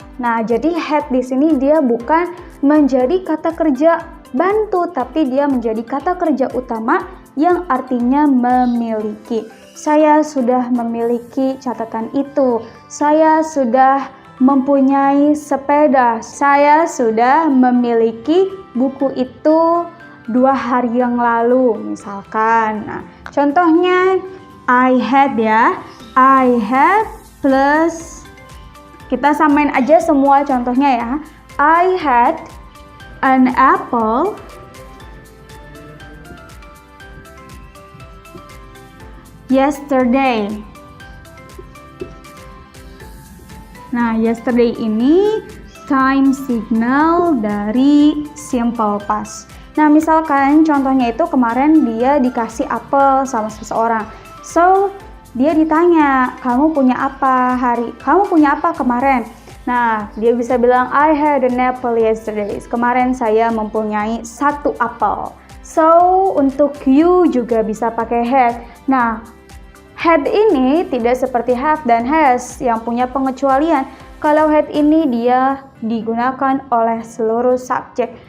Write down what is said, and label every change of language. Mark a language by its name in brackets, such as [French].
[Indonesian] Nah, jadi had di sini dia bukan menjadi kata kerja bantu, tapi dia menjadi kata kerja utama yang artinya memiliki. Saya sudah memiliki catatan itu. Saya sudah mempunyai sepeda. Saya sudah memiliki buku itu 2 hari yang lalu misalkan. Nah, contohnya [English] I had [Indonesian] ya. I had plus kita samain aja semua contohnya ya. [English] I had an apple yesterday. [Indonesian] Nah, yesterday ini time signal dari simple past. Nah, misalkan contohnya itu kemarin dia dikasih apel sama seseorang. So, dia ditanya, kamu punya apa kemarin? Nah, dia bisa bilang, [English] I had an apple yesterday. [Indonesian] Kemarin saya mempunyai 1 apel. So, untuk you juga bisa pakai had. Nah, had ini tidak seperti have dan has yang punya pengecualian. Kalau had ini dia digunakan oleh seluruh subjek.